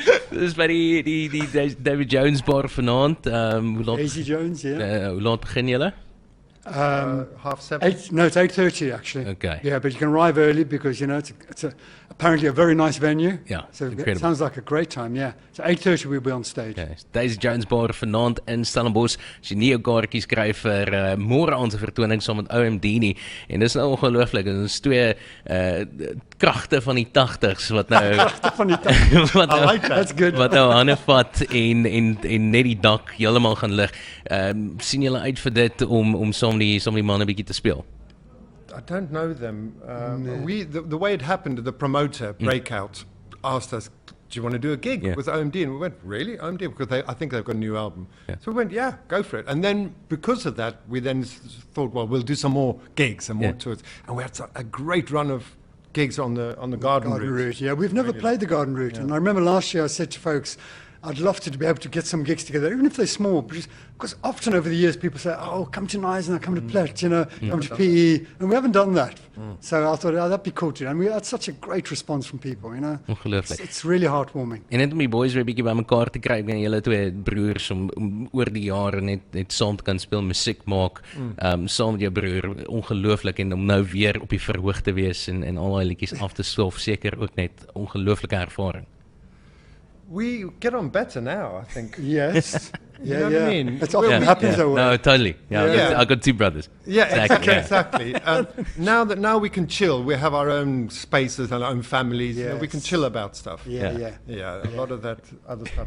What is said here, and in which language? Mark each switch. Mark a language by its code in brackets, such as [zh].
[af] Dis by die David Jones bar vanaand. Daisy Jones, hoe laat begin julle? 7:30. [en] No, it's 8:30 actually. Okay. Yeah, but you can arrive early because it's apparently a very nice venue. Yeah, so incredible. It sounds like a great time. Yeah, so 8:30 we'll be on stage. [af] Okay. Daisy Jones bar vanaand in Stellenbosch. As jy nie jou kaartjies kry vir môre aand se vertoning saam met OMD nie, en dis nou ongelooflik. Dit is twee kragte van die 80s wat nou kragte van die 80s. [en] That's good. [af] Wat nou hande vat en net die dak heeltemal gaan lig. Sien julle uit vir dit om saam die manne bietjie te speel? [en] I don't know them. The way it happened, the promoter, Breakout, asked us, do you want to do a gig with OMD? And we went, really? OMD? Because I think they've got a new album. So we went, yeah, go for it. And then because of that, we then thought, well, we'll do some more gigs and more tours. And we had a great run of gigs on the Garden Route. Yeah, we've never played the Garden Route. And I remember last year I said to folks, I'd love to be able to get some gigs together, even if they're small, because often over the years people say, oh, come to Neisen, come to Plet, come to PE, and we haven't done that. So I thought, that'd be cool too. And we had such a great response from people, [af] Ongelooflik. [en] It's really heartwarming. [af] En net om die boys weer 'n bietjie bymekaar te kry, en julle twee broers om oor die jare net saam te kan speel, musiek maak, saam met jou broer, ongelooflik, en om nou weer op die verhoog te wees en al daai liedjies af te stof, seker ook net ongelooflike ervaring. [en] We get on better now, I think. Yes. You know what I mean? It's often happens that way. No, totally. I got two brothers. Yeah, exactly. Now we can chill. We have our own spaces and our own families. We can chill about stuff. Yeah. A lot of that other stuff.